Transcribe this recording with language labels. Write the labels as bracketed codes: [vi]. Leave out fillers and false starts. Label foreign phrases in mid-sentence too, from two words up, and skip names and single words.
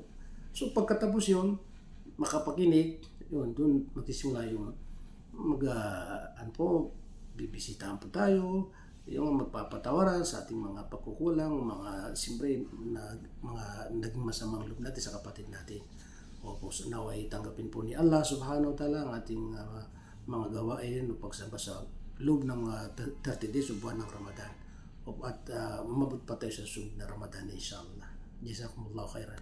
[tl] So, pagkatapos yun, makapakinig, yun, doon magsisimula yung bibisitahan po tayo, yung magpapatawaran sa ating mga pagkukulang, mga siyempre mga naging masamang loob natin sa kapatid natin. Opo, so naway tanggapin po ni [ar] الله سبحانه وتعالى [tl] ang ating mga gawain o pagsamba sa loob ng 30 days o buwan ng Ramadan. At umabot pa tayo sa sunod na Ramadan, inshallah. [ar] جزاكم الله خيرا.